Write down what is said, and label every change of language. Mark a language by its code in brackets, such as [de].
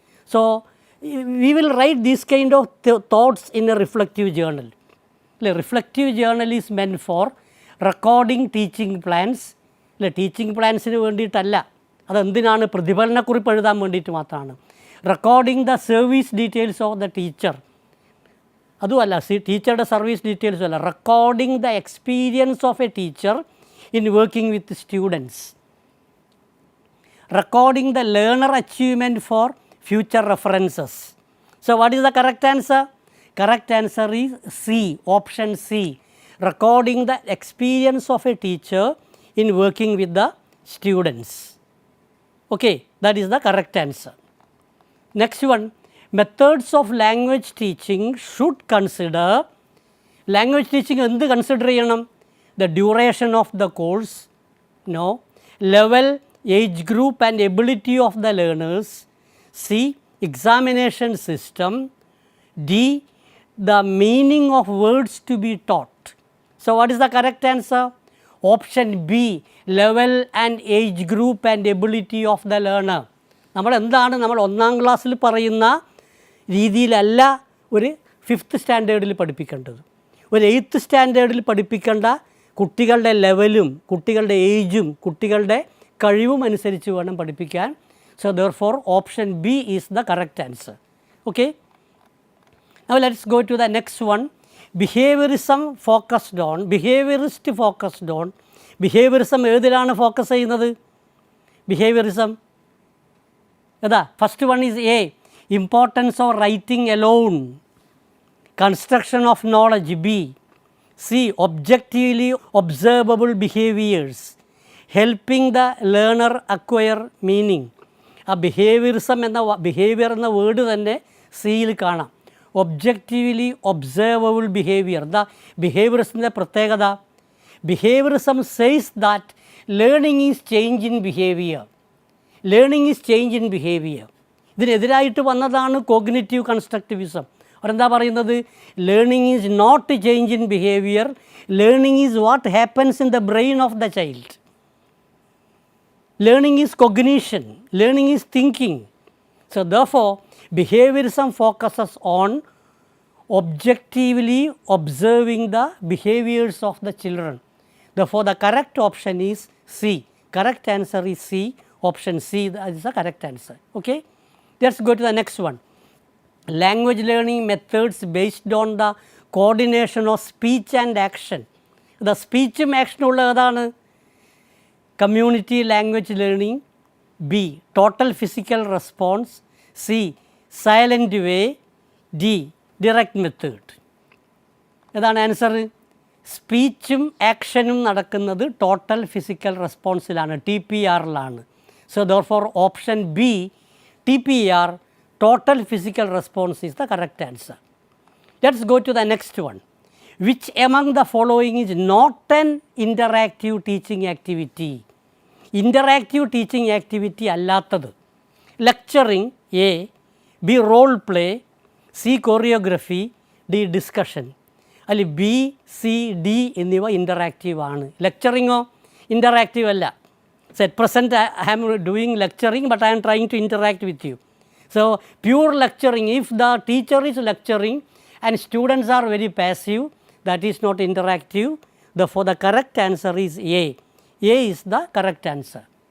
[en] So we will write these kind of thoughts in a reflective journal. The reflective journal is meant for recording teaching plans. [ml] Teaching പ്ലാൻസിന് വേണ്ടിയിട്ടല്ല, അതെന്തിനാണ്? പ്രതിഫലനക്കുറിപ്പ് എഴുതാൻ വേണ്ടിയിട്ട് മാത്രമാണ്. [en] recording the service details of the teacher, [ml] അതുമല്ല, ടീച്ചറുടെ service ഡീറ്റെയിൽസും അല്ല, [en] Recording the experience of a teacher in working with students, recording the learner achievement for future references. So what is the correct answer? Correct answer is C, option C, recording the experience of a teacher in working with the students. Okay, that is the correct answer. Next one, methods of language teaching should consider. Language teaching [ml] endu consider cheyanam? [en] The duration of the course, no, level, age group and ability of the learners, C, examination system, D, the meaning of words to be taught. So what is the correct answer? Option B, level and age group and ability of the learner. [ml] നമ്മൾ എന്താണ് നമ്മൾ 1ാം ക്ലാസ്സിൽ പറയുന്ന രീതിയിലല്ല ഒരു 5th സ്റ്റാൻഡേർഡിൽ പഠിപ്പിക്കേണ്ടത്. ഒരു 8th സ്റ്റാൻഡേർഡിൽ പഠിപ്പിക്കേണ്ട കുട്ടികളുടെ ലെവലും കുട്ടികളുടെ ഏജും കുട്ടികളുടെ കഴിവും അനുസരിച്ച് വേണം പഠിപ്പിക്കാൻ. [en] So therefore option B is the correct answer. Okay. Now let's go to the next one. Behaviorism focused on, behaviorist focused on. [ml] Behaviorism ഏതിലാണ് ഫോക്കസ് ചെയ്യുന്നത്? Behaviorism ഏതാ? [en] First one is A, importance of writing alone, construction of knowledge. B, C, objectively observable behaviours, helping the learner acquire meaning. [ml] ആ behaviourism എന്ന behaviour എന്ന word തന്നെ സിയിൽ കാണാം. [en] Objectively observable behaviour. The [ml] ബിഹേവിയറിസത്തിൻ്റെ പ്രത്യേകത, [en] Behaviourism says that learning is change in behaviour. Learning is change in behaviour. [ml] ഇതിനെതിരായിട്ട് വന്നതാണ് cognitive constructivism. അവരെന്താ പറയുന്നത്? [en] Learning is not change in behaviour, learning is what happens in the brain of the child. Learning is cognition, learning is thinking. So therefore behaviorism focuses on objectively observing the behaviors of the children. Therefore the correct option is C. Correct answer is C. Option C is the correct answer. Okay. Let's go to the next one. Language learning methods based on the coordination of speech and action. [ml] The speechും ആക്ഷനും ഉള്ള ഏതാണ്? [en] Community language learning. B, total physical response. C, silent way. D, direct method. [ml] ഏതാണ് answer? സ്പീച്ചും ആക്ഷനും നടക്കുന്നത് total physical റെസ്പോൺസിലാണ്, TPRലാണ്. [en] So therefore option B, TPR, total physical response is the correct answer. Let's go to the next one. Which among the following is not an interactive teaching activity? Interactive teaching activity [ml] അല്ലാത്തത്. [en] Lecturing A, B, role play, C, choreography, D, discussion. [ml] അതിൽ B, C, D എന്നിവ interactive ആണ്. ലെക്ചറിങ്ങോ interactive അല്ല. [en] So at present I am doing lecturing, but I am trying to interact with you. So pure lecturing, if the teacher is lecturing and students are very passive, that is not interactive. Therefore the correct answer is A. A is the correct answer.